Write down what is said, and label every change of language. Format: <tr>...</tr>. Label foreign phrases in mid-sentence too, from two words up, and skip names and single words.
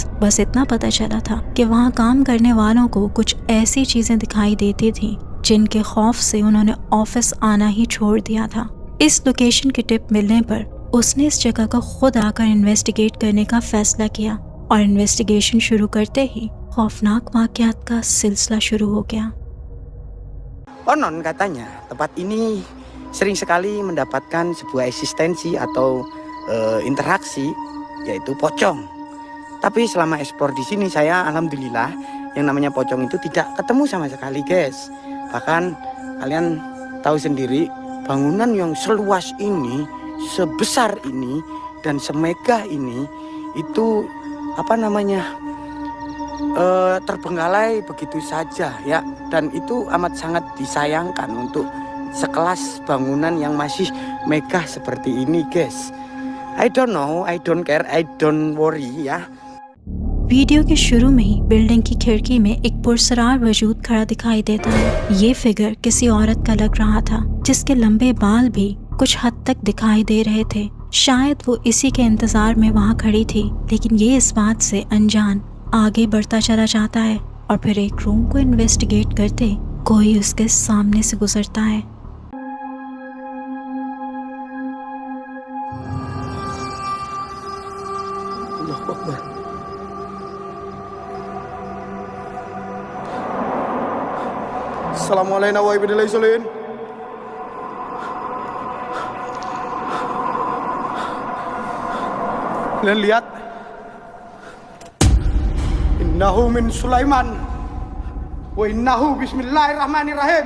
<hi>बस इतना पता चला था कि वहाँ काम करने वालों को कुछ ऐसी चीजें दिखाई देती थी जिनके खौफ से उन्होंने ऑफिस आना ही छोड़ दिया था। इस लोकेशन की टिप मिलने पर उसने इस जगह को खुद आकर इन्वेस्टिगेट करने का फैसला किया, और इन्वेस्टिगेशन शुरू करते ही खौफनाक वाकयात का सिलसिला शुरू हो गया।</hi> <id>Konon katanya tempat ini sering sekali mendapatkan sebuah eksistensi atau interaksi, yaitu pocong. Tapi selama eksplor di sini saya alhamdulillah yang namanya pocong itu tidak ketemu sama sekali, guys. Bahkan kalian tahu sendiri, bangunan yang seluas ini, sebesar ini, dan semegah ini itu terbengkalai begitu saja ya, dan itu amat sangat disayangkan untuk sekelas bangunan yang masih megah seperti ini, guys.</id> <en>I don't know, I don't care, I don't worry ya.</en> <hi>वीडियो के शुरू में ही बिल्डिंग की खिड़की में एक पुरसरार वजूद खड़ा दिखाई देता है। ये फिगर किसी औरत का लग रहा था, जिसके लंबे बाल भी कुछ हद तक दिखाई दे रहे थे। शायद वो इसी के इंतजार में वहाँ खड़ी थी, लेकिन ये इस बात से अनजान आगे बढ़ता चला जाता है, और फिर एक रूम को इन्वेस्टिगेट करते कोई उसके सामने से गुजरता है।</hi> <ar>السلام عليكم ورحمة الله وبركاته.</ar> <id>Kalian lihat,</id> <ar>إنه من سليمان وإنه بسم الله الرحمن الرحيم.</ar>